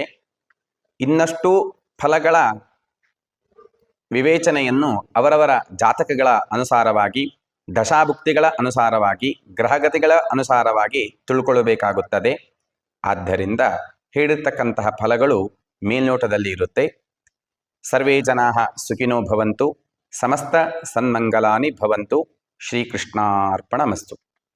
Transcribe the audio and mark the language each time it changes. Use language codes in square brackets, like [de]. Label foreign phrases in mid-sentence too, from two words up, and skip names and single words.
[kn] ಇನ್ನಷ್ಟು ಫಲಗಳ ವಿವೇಚನೆಯನ್ನು ಅವರವರ ಜಾತಕಗಳ ಅನುಸಾರವಾಗಿ, ದಶಾಭುಕ್ತಿಗಳ ಅನುಸಾರವಾಗಿ, ಗ್ರಹಗತಿಗಳ ಅನುಸಾರವಾಗಿ ತಿಳ್ಕೊಳ್ಳಬೇಕಾಗುತ್ತದೆ. ಆದ್ದರಿಂದ ಹೇಳಿರ್ತಕ್ಕಂತಹ ಫಲಗಳು ಮೇಲ್ನೋಟದಲ್ಲಿ ಇರುತ್ತೆ. [sa] ಸರ್ವೇ ಜನಾಃ ಸುಖಿನೋ ಭವಂತು. ಸಮಸ್ತ ಸನ್ಮಂಗಲಾನಿ ಭವಂತು. ಶ್ರೀಕೃಷ್ಣಾರ್ಪಣಮಸ್ತು.